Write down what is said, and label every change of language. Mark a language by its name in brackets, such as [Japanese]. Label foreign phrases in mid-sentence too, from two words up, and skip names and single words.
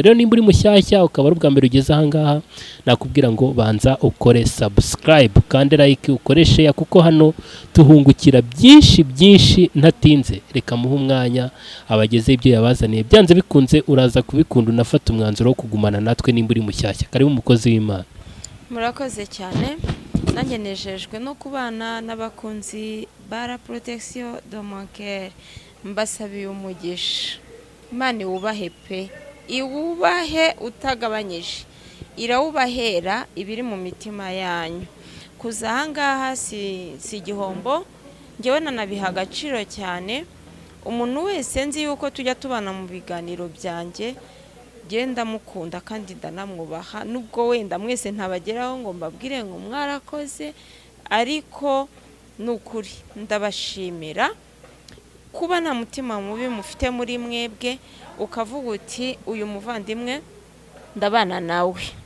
[Kinyarwanda] Rero nimba uri mushyashya ukaba ari ubwa mbere ugeze aha ngaha, nakubwira ngo banza ukore subscribe kandi like ukoreshe ya, kuko hano tuhungukira byinshi ntatinze. Reka muhe umwanya abageze ibyo yabazaniye, byanze bikunze uraza kubikunda unafata umwanzuro wo kugumana natwe nimba uri mushyashya. Karibu umukozi w'Imana. Murakoze cyane, nanjye nejejwe no kubana n'abakunzi ba la protection de mon cœur. Mbasabiye umugisha, Imana iwubahe pe, iwubahe utagabanyije, irawubahera ibiri mu mitima yanyu. Kuza aha ngaha si igihombo, njyewe nanabiha agaciro cyane. Umuntu wese nzi yuko tujya tubana mu biganiro byanjye, genda mukunda kandi ndanamwubaha, nubwo wenda mwese ntabageraho ngo mbabwire ngo mwarakoze, ariko nukuri ndabashimira kuba nta mutima mubi mufite muri mwebwe, ukavuga uti uyu muvandimwe ndabana nawe.